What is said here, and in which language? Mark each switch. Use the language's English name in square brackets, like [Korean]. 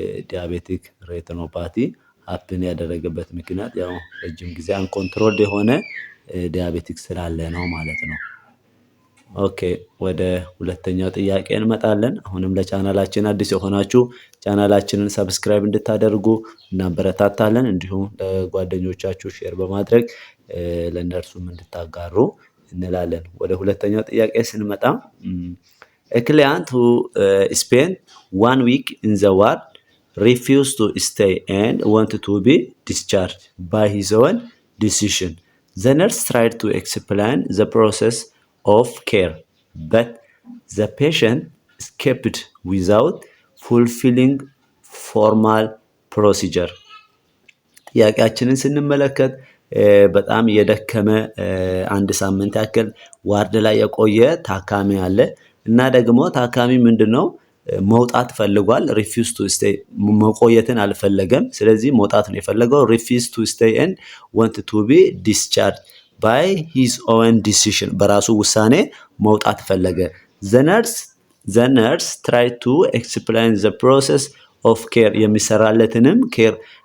[Amharic] ዲያቤቲክ ሬቲኖፓቲ ሀፕን ያደረገበት ምክንያት ያው ረጅም ጊዜ አንኮንትሮልድ የሆነ ዲያቤቲክ ስላለ ነው ማለት ነው። ኦኬ ወደ ሁለተኛው ጥያቄ እንመጣለን። አሁንም ለቻናላችን አዲስ የሆናችሁ ቻናላችንን ሰብስክራይብ እንድታደርጉ እናበረታታለን። እንዲሁም ለጓደኞቻችሁ ሼር በማድረግ ለእነርሱም እንድታጋሩ እንላለን። ወደ ሁለተኛው ጥያቄ ስንመጣ [English] a client who spent 1 week in the ward refused to stay and wanted to be discharged by his own decision. The nurse tried to explain the process of care, but the patient escaped without fulfilling formal procedure. [Amharic] ጥያቄያችንን ስንመለከት በጣም የደከመ አንድ ሳምንት ያክል ዋርድ ላይ የቆየ ታካሚ አለ እና ደግሞ ታካሚ ምንድነው መውጣት ፈልጓል። ሪፊውዝ ቱ ስቴይ መቆየትን አልፈለገም። ስለዚህ መውጣት ነው የፈለገው። ሪፊውዝ ቱ ስቴይ [English] and want to be discharged by his own decision [Amharic] በራሱ ውሳኔ መውጣት ፈለገ። [English] the nurse tried to explain the process of care [Amharic] የሚሰራለትንም ኬር